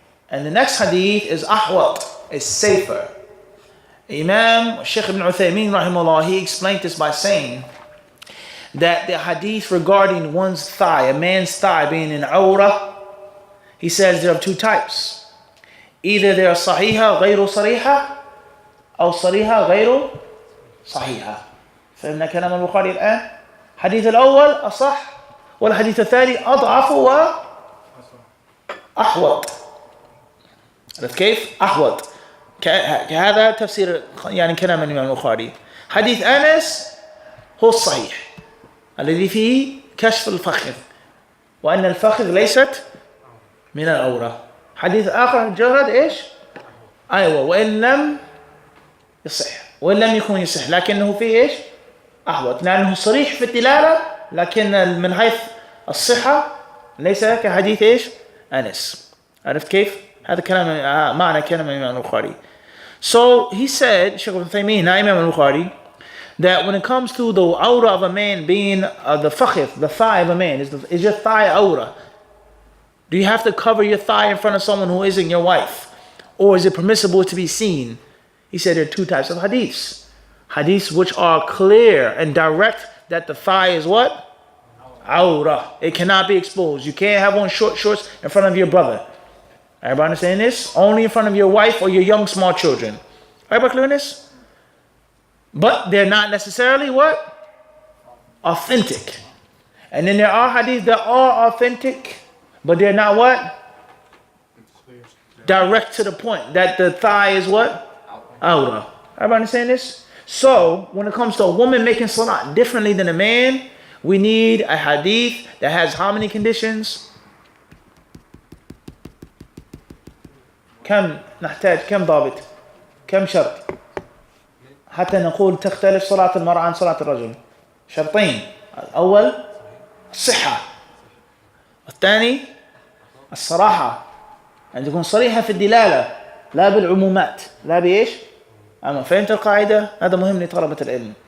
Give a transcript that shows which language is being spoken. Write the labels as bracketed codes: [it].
[en] And the next Hadith is ahwat, is safer. Imam Shaykh ibn Uthaymeen rahimahullah, he explained this by saying that the hadith regarding one's thigh, a man's thigh being an awrah, he says there are two types. Either they are [ar] صحيحة غير صريحة أو صريحة غير صحيحة. فإن كلام البخاري الآن حديث الأول أصح والحديث الثاني أضعف وأحوط. عرفت كيف؟ أحوط. هذا تفسير يعني كلام الإمام البخاري. حديث أنس هو الصحيح الذي فيه كشف الفخذ وأن الفخذ ليست من الأورة. حديث آخر مجرد إيش؟ أيوة وإن لم يصح وإن لم يكن يصح لكنه فيه إيش؟ أحوط لأنه صريح في الدلالة لكن من حيث الصحة ليس كحديث إيش؟ أنس. عرفت كيف؟ هذا كلام معنى كلام الإمام البخاري. [en] So he said, Shaykh ibn Taymiyyah, not Imam al-Bukhari, that when it comes to the awrah of a man being the fakhith, the thigh of a man, is your thigh awrah? Do you have to cover your thigh in front of someone who isn't your wife? Or is it permissible to be seen? He said there are two types of hadiths. Hadiths which are clear and direct that the thigh is what? Awrah. It cannot be exposed. You can't have on short shorts in front of your brother. Everybody understand this? Only in front of your wife or your young small children. Everybody clear on this? But they're not necessarily what? Authentic. And then there are hadiths that are authentic, but they're not what? Direct to the point. That the thigh is what? Awrah. Everybody understand this? So, when it comes to a woman making salah differently than a man, we need a hadith that has how many conditions? [ar] كم نحتاج كم ضابط كم شرط حتى نقول تختلف صلاة المرأة عن صلاة الرجل؟ شرطين. الأول الصحة والثاني الصراحة أن تكون صريحة في الدلالة لا بالعمومات لا بإيش؟ أما فهمت القاعدة؟ هذا مهم لطلبة العلم.